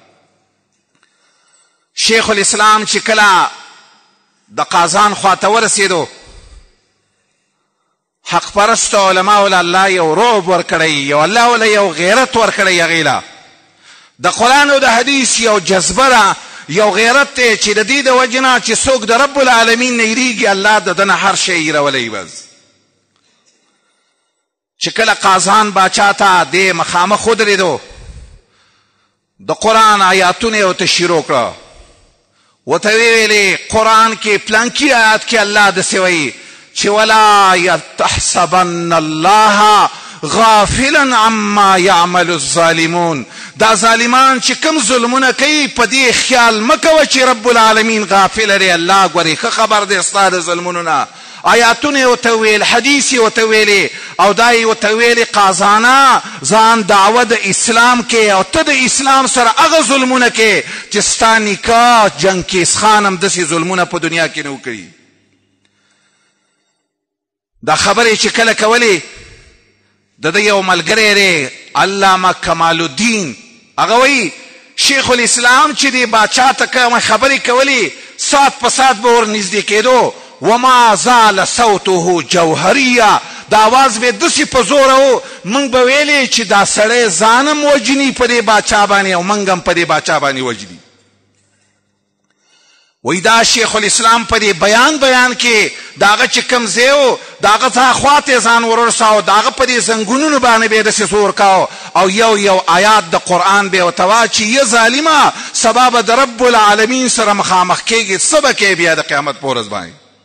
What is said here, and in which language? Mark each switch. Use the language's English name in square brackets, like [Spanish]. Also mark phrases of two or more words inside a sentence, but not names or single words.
[Pashto] شیخ الاسلام چې کله د قازان خواته ورسېدو، حق پرست علماء له الله یو رعب ورکړی، یو الله وله یو غیرت ورکړی هغې له د قرآن او د حدیث یو جذبه ده، یو غیرت دی چې د دې د وجې نه چې څوک د [Arabic] رب العالمین [Pashto] نه یریږي الله د ده نه هر شی یېرولی. بس چې کله قازان باچا ته دې مخامخ ودرېدو د قرآن آیاتونه یې ورته شروع کړه، ورته ویلې قرآن کې پلانکي آیات کې الله داسې وایي چې [Arabic] ولا تحسبن الله غافلا عما يعمل الظالمون، [Pashto] دا ظالمان چې کوم ظلمونه کوي په دې خیال مه کوه چې [Arabic] رب العالمین [Pashto] غافل دی، الله ګورې ښه خبر دی ستا د ظلمونو نه آیاتونه یې ورته ویل، حدیث یې ورته ویلې، او دا یې ورته ویلې قازانه ځان دعوه د اسلام کې، او ته د اسلام سره هغه ظلمونه کې چې ستا نیکه جنکیز خان هم داسې ظلمونه په دنیا کې نه وکړي. دا خبرې چې کله کولې، د ده یو ملګری دی علامه کمال الدین، هغه وایي شیخ الاسلام چې دی باچا ته کومه خبرې کولې، ساعت په ساعت به ور نږدې کېدو، [Arabic] وما زال صوته جوهریه، [Pashto] د آواز به داسې په زوره و، موږ به ویلې چې دا سړی ځان هم وجني په دې باچا باندې، او موږ هم په دې باچا باندې وجني. وی دا شیخ الاسلام په دې بیان کې د هغه چې کوم ځای و د هغه څخه خواته ځان ورساو، د هغه په دې زنګونونو باندې به یې داسې زور کاو، او یو آیات د قرآن به یې ورته وایه چې یه ظالمه سبا به د [Arabic] رب العالمین [Pashto] سره مخامخ کېږي، څه به کوې بیا د قیامت په ورځ باندې.